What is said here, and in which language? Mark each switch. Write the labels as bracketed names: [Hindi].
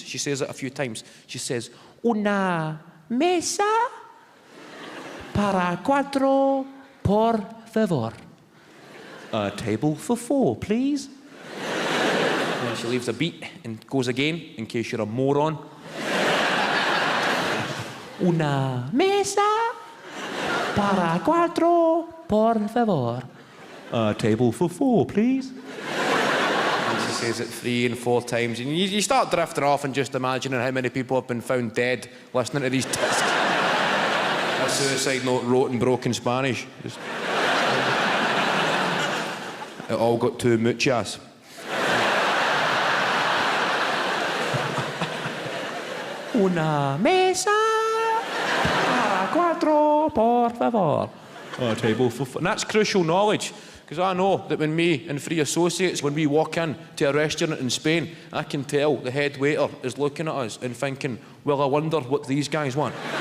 [English] She says it a few times. She says, [Spanish] una mesa para cuatro, por favor. [English] A table for 4, please. And she leaves a beat and goes again, in case you're a moron. [Spanish] Una mesa para cuatro, por favor. [English] A table for 4, please. And she says it 3 and 4 times. And you start drifting off and just imagining how many people have been found dead listening to these discs. A suicide note wrote in broken Spanish. It all got 2 muchas. [Spanish] Una mesa para cuatro, por favor. [English] A table for 4. And that's crucial knowledge, because I know that when me and 3 associates, when we walk in to a restaurant in Spain, I can tell the head waiter is looking at us and thinking, well, I wonder what these guys want.